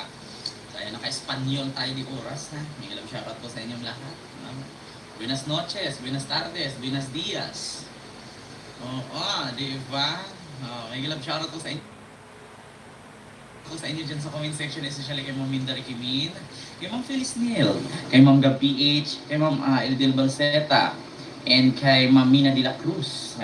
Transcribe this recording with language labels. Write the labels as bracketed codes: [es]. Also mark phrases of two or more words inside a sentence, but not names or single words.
[tl] Kaya naka-Espanyol tayo di oras, ha? May alam shoutout po sa inyong lahat. [es] Buenas noches, buenas tardes, buenas dias. [tl] Diba? May alam shoutout po sa inyo. Sa inyo dyan sa [en] comment section, [tl] especially kay Ma'am Mindari Kimin, kay Ma'am Feliz Neil, kay Ma'am Gab PH, kay Ma'am Eldil Balseta, and kay Ma'am Mina de la Cruz.